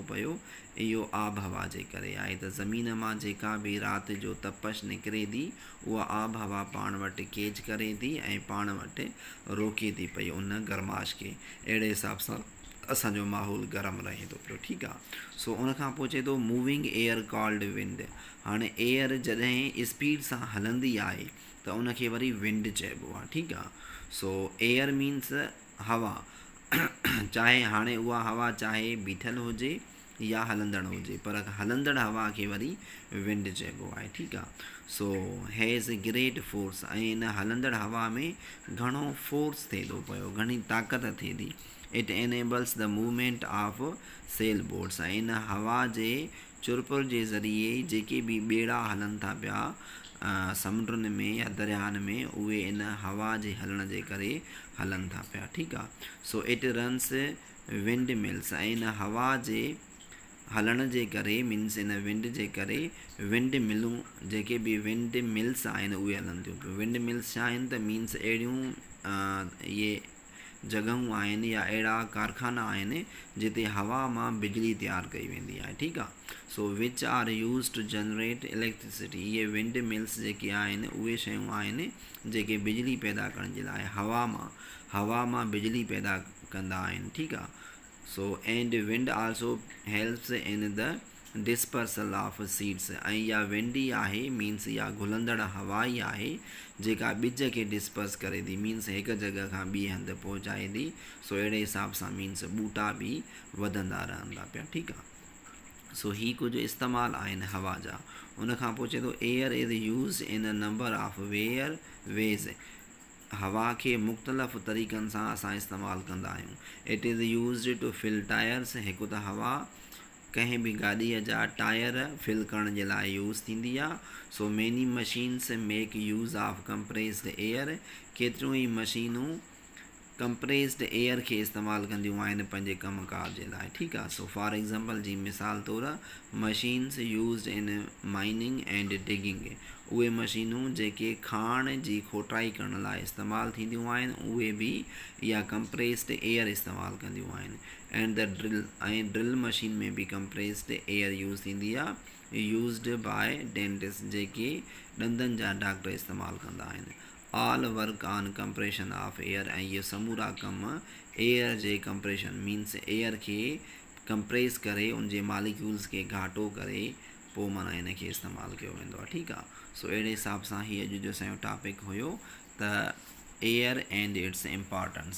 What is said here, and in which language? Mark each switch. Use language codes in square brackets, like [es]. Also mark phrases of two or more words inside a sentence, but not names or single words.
[sd] पियो इहो आब हवा जे करे आहे त ज़मीन मां जेका बि राति जो तपश निकिरे थी उहा आब हवा पाण वटि कैच करे थी ऐं पाण वटि रोके थी पई उन गर्माश खे अहिड़े हिसाब सां असांजो माहौल गरम रहे थो पियो ठीकु आहे सो उनखां पोइ चए थो [en] moving air called wind [sd] हाणे एयर जॾहिं स्पीड सां हलंदी आहे त उनखे वरी विंड चइबो आहे ठीकु आहे सो [en] air means [sd] हवा चाहे हाणे उहा हवा चाहे बीठल हुजे या हलंदड़ हुजे पर हलंदड़ हवा खे वरी विंड चइबो आहे ठीकु आहे सो [en] has great force [sd] ऐं इन हलंदड़ हवा में घणो फोर्स थिए थो पियो घणी ताक़त थिए थी [en] it enables the movement of sail boats [sd] ऐं इन हवा जे चुरपुर जे ज़रिए जेके बि ॿेड़ा हलनि था पिया समुंडनि में या दरियाहनि में उहे इन हवा जे हलण जे करे हलनि था पिया ठीकु आहे सो [en] it runs wind mills [sd] ऐं इन हवा जे हलण जे करे मीन्स इन विंड जे करे विंड मिलूं जेके बि [en] wind mills [sd] आहिनि उहे हलनि थियूं पियूं [en] wind mills [sd] छा आहिनि त मीन्स अहिड़ियूं इहे जॻहूं आहिनि या अहिड़ा कारखाना आहिनि जिते हवा मां बिजली तयारु कई वेंदी आहे ठीकु आहे सो [en] which are used to generate electricity [sd] इहे [en] wind mills [sd] जेके आहिनि उहे शयूं आहिनि जेके बिजली पैदा करण जे लाइ हवा मां बिजली पैदा कंदा आहिनि ठीकु आहे सो [en] and wind also helps in the dispersal of seeds [sd] ऐं इहा विंड ई आहे मीन्स इहा घुलंदड़ हवा ई आहे जेका ॿिज खे डिस्पर्स करे थी मीन्स हिकु जॻह खां ॿिए हंधि पहुचाए थी सो अहिड़े हिसाब सां मीन्स ॿूटा बि वधंदा रहंदा पिया ठीकु आहे सो ही कुझु इस्तेमालु आहिनि हवा जा उनखां पोइ चए थो [en] air is used in a number of ways [sd] हवा खे मुख़्तलिफ़ तरीक़नि सां असां इस्तेमालु कंदा आहियूं. [en] it is used to fill tyres. [sd] हिकु त हवा कंहिं बि गाॾीअ जा टायर फिल करण जे लाइ यूज़ थींदी आहे. [en] so many machines make use of compressed air. [sd] केतिरियूं ई मशीनूं [en] compressed air [sd] खे इस्तेमालु कंदियूं आहिनि पंहिंजे कमुकार जे लाइ. ठीकु आहे. [en] so for example [sd] जी मिसाल तौरु [en] machines used in mining and digging. [sd] उहे मशीनूं जेके खाण जी खोटाई करण लाइ इस्तेमालु थींदियूं आहिनि उहे बि इहा [en] compressed air [sd] इस्तेमालु कंदियूं आहिनि. [en] and the drill. [sd] ऐं [en] drill machine [sd] में बि [en] compressed air [sd] यूज़ थींदी आहे. [en] used by dentist. [sd] जेके ॾंदनि जा डॉक्टर इस्तेमालु कंदा आहिनि. [en] all work on compression of air. [sd] ऐं इहे समूरा कम एयर जे कंप्रेशन मीन्स एयर खे कंप्रेस करे उन जे मालिक्यूल्स खे घाटो करे पोइ माना इन खे इस्तेमालु कयो वेंदो आहे. ठीकु आहे. सो अहिड़े हिसाब सां हीअ अॼु जो असांजो टॉपिक हुयो त [en] air and its importance.